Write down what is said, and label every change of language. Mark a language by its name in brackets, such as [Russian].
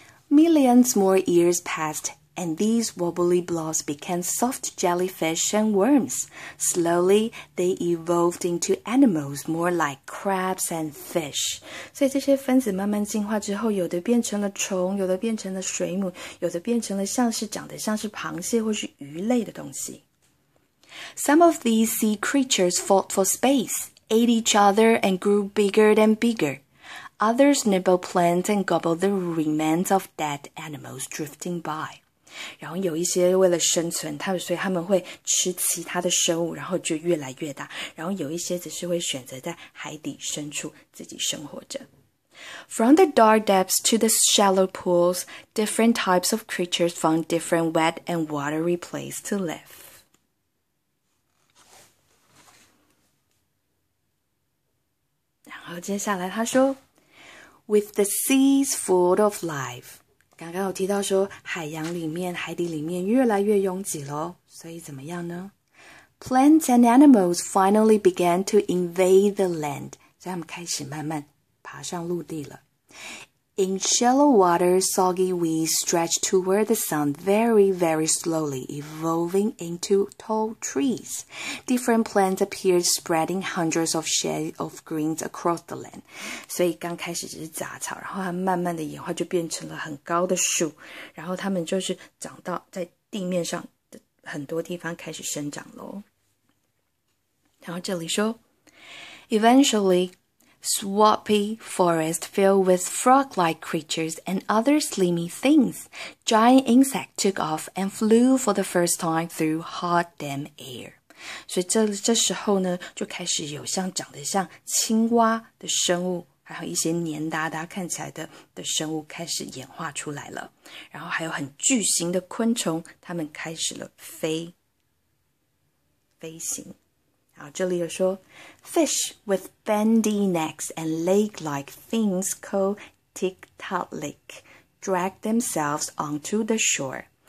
[English] Millions more years passed, and these wobbly blobs became soft jellyfish and worms. Slowly, they evolved into animals more like crabs and fish. [Chinese] 所以这些分子慢慢进化之后，有的变成了虫，有的变成了水母，有的变成了长得像是螃蟹或是鱼类的东西。 [English] Some of these sea creatures fought for space, ate each other, and grew bigger and bigger. Others nibbled plants and gobbled the remains of dead animals drifting by. [Chinese] 然后有一些为了生存，所以他们会吃其他的生物，然后就越来越大。然后有一些只是会选择在海底深处自己生活着。 [English] From the dark depths to the shallow pools, different types of creatures found different wet and watery places to live. [Chinese] 然后接下来他说 [English] With the seas full of life. [Chinese] 刚刚有提到说海底里面越来越拥挤咯，所以怎么样呢？ [English] Plants and animals finally began to invade the land. [Chinese] 所以他们开始慢慢爬上陆地了。 [English] In shallow water, soggy weeds stretched toward the sun very, very slowly, evolving into tall trees. Different plants appeared, spreading hundreds of shades of greens across the land. [Chinese] 所以刚开始只是杂草，然后它慢慢的演化就变成了很高的树，然后它们就是长到在地面上的很多地方开始生长咯。然后这里说 [English] Eventually, swampy forest filled with frog-like creatures and other slimy things. Giant insects took off and flew for the first time through hot, damp air. [Chinese] 所以这时候呢，就开始有长得像青蛙的生物，还有一些黏哒哒看起来的生物开始演化出来了。然后还有很巨型的昆虫，它们开始了飞行。好，这里有说 [English] Fish with bendy necks and leg-like things called tiktaalik drag themselves onto the shore.